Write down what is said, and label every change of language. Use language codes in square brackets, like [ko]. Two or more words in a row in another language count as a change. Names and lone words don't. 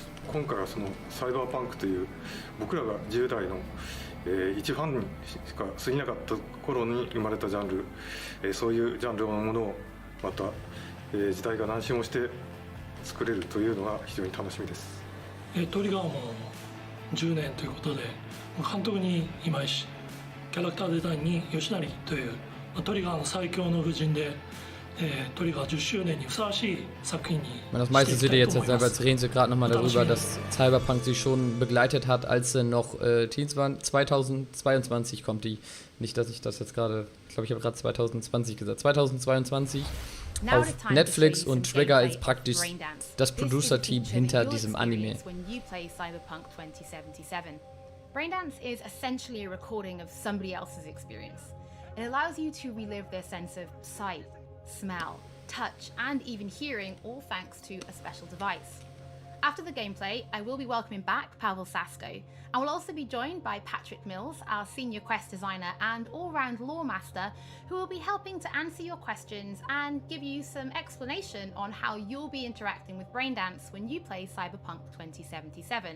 [ja] 今回はそのサイバーパンクという僕らが10代の一ファンにしか過ぎなかった頃に生まれたジャンル、そういうジャンルのものをまた、時代が何周もして作れるというのが非常に楽しみです。トリガーも10年ということで、監督に今石、キャラクターデザインに吉成というトリガーの最強の布陣で、トリガー10周年にふさわしい作品に。 [de] Das meiste seht ihr jetzt selber, jetzt reden sie gerade nochmal darüber, dass Cyberpunk sie schon begleitet hat, als sie noch 2022 kommt die. Nicht, dass ich das jetzt gerade, ich glaube, ich habe gerade 2020 gesagt. 2022 auf Netflix und Trigger ist praktisch das Producer-Team hinter diesem Anime. [en] Braindance is essentially a recording of somebody else's experience. It allows you to relive their sense of sight, smell, touch, and even hearing, all thanks to a special device. After the gameplay, I will be welcoming back Pavel Sasko. I will also be joined by Patrick Mills, our senior quest designer and all-round lore master, who will be helping to answer your questions and give you some explanation on how you'll be interacting with Braindance when you play Cyberpunk 2077.